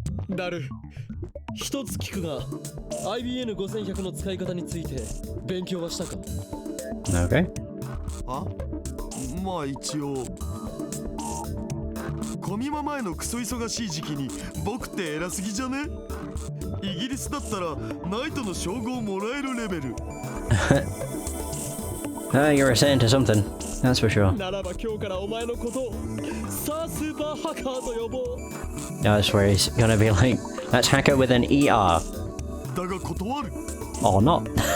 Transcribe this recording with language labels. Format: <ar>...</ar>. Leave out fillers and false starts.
<ja>Daru, 一つ聞くが IBN5100 の使い方について勉強はしたか</ja> <en>Okay.</en> <ja>あ、まあ一応コミマ前のクソ忙しい時期に僕って偉すぎじゃね？イギリスだったらナイトの称号もらえるレベル。</ja> <en>You're a saint or something, that's for sure.</en> <ja>ならば今日からお前のことをさあスーパーハッカーと呼ぼう。</ja> <en>Yeah, that's where he's gonna be like, that's hacker with an ER. Or not.</en>